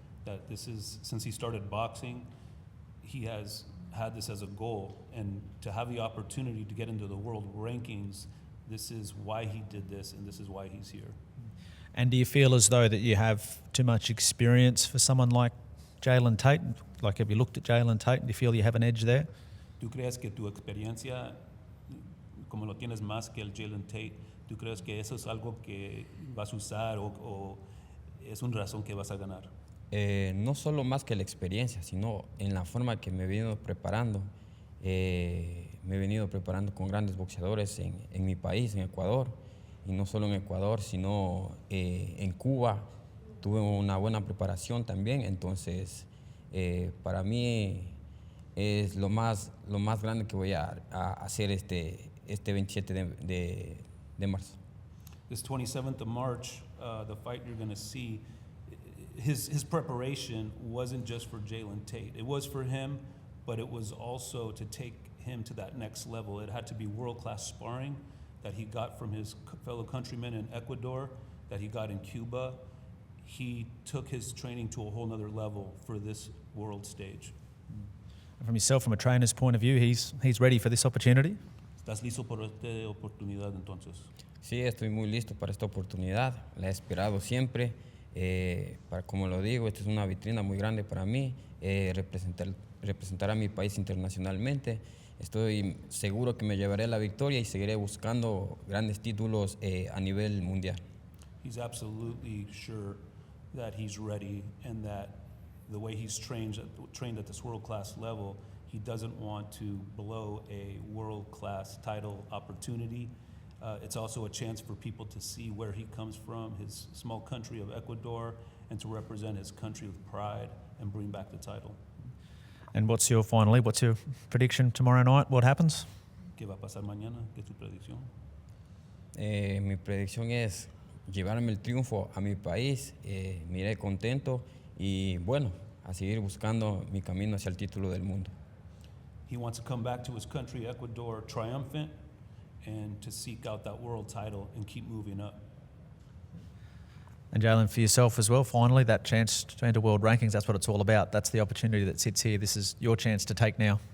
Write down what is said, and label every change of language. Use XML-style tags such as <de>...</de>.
<en>That this is, since he started boxing, he has had this as a goal, and to have the opportunity to get into the world rankings, this is why he did this, and this is why he's here. And do you feel as though that you have too much experience for someone like Jalen Tait? Like, have you looked at Jalen Tait? Do you feel you have an edge there?</en> <es>¿Tú crees que tu experiencia, como lo tienes más que el Jalen Tait, tú crees que eso es algo que vas a usar o es una razón que vas a ganar? No solo más que la experiencia, sino en la forma que me he venido preparando. Me he venido preparando con grandes boxeadores en mi país, en Ecuador. Y no solo en Ecuador, sino en Cuba. Tuve una buena preparación también. Entonces, para mí es lo más grande que voy a hacer este 27 de marzo.</es> <en>This 27th of March, the fight you're going to see, his preparation wasn't just for Jalen Tait. It was for him, but it was also to take him to that next level. It had to be world-class sparring that he got from his fellow countrymen in Ecuador, that he got in Cuba. He took his training to a whole nother level for this world stage. From yourself, from a trainer's point of view, he's ready for this opportunity?</en> <es>¿Estás listo por esta oportunidad entonces? Sí, estoy muy listo para esta oportunidad. La he esperado siempre. Como lo digo, esta es una vitrina muy grande para mí. Representar a mi país internacionalmente. Estoy seguro que me llevaré la victoria y seguiré buscando grandes títulos a nivel mundial.</es> <en>He's absolutely sure that he's ready and that the way he's trained at this world-class level, he doesn't want to blow a world-class title opportunity. It's also a chance for people to see where he comes from, his small country of Ecuador, and to represent his country with pride and bring back the title. And what's your prediction tomorrow night? What happens?</en> <es>¿Qué va a pasar mañana? ¿Qué es tu predicción? Mi predicción es llevarme el triunfo a mi país. Me iré contento y bueno, a seguir buscando mi camino hacia el título del mundo.</es> <en>He wants to come back to his country, Ecuador, triumphant, and to seek out that world title and keep moving up. And Jalen, for yourself as well, finally, that chance to enter world rankings, that's what it's all about. That's the opportunity that sits here. This is your chance to take now.</en>